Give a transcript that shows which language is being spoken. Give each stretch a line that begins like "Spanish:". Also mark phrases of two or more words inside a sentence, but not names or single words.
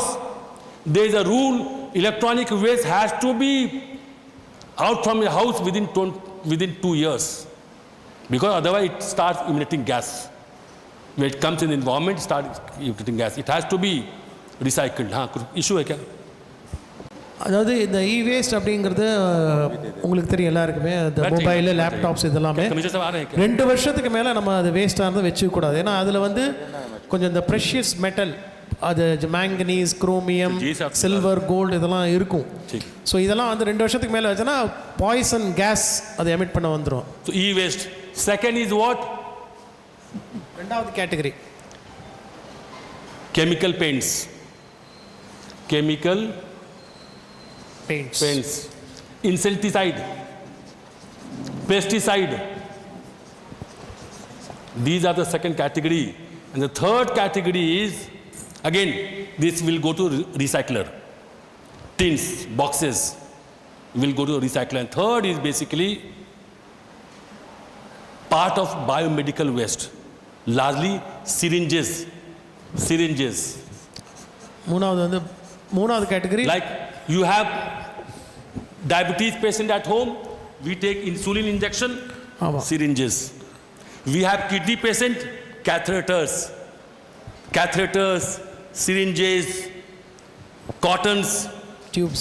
English: There is a rule, electronic waste has to be out from your house within 2 years. Because otherwise it starts emitting gas. When it comes in the environment, it starts emitting gas. It has to be recycled.
Hindi: हाँ, कुछ issue है क्या?
Tamil: அதாவது இந்த வேஸ்ட் அப்படிங்கிறது உங்களுக்கு தெரியும் எல்லாருக்குமே, இந்த
English: mobile, laptops
Tamil: இதெல்லாமே
Hindi: कमीशन सब आ रहे हैं क्या?
Tamil: 2 வருஷத்துக்கு மேலே நம்ம அது வேஸ்ட்டாக இருந்தால் வச்சுக்க கூடாது. ஏன்னா அதில் வந்து கொஞ்சம் இந்த
English: precious metal,
Tamil: அது
English: manganese, chromium, silver, gold
Tamil: இதெல்லாம் இருக்கும். ஸோ இதெல்லாம் வந்து 2 வருஷத்துக்கு மேலே வச்சோன்னா
English: poison gas
Tamil: அதை எமிட் பண்ண வந்துடும்.
English: So e-waste. Second is what?
Tamil: ரெண்டாவது கேட்டகரி
English: Chemical paints. Chemical பெயிண்ட்ஸ், paints. Insecticide. Pesticide. These are the second category. And the third category is, again, this will go to recycler. Tins, boxes will go to recycler. And third is basically part of biomedical waste. Largely syringes.
Tamil: மூணாவது கேட்டகரி
English: Like you have diabetes patient at home, we take insulin injection,
Tamil: ஆமாம்.
English: syringes. We have kidney patient, catheters, syringes, cottons. டியூப்ஸ்,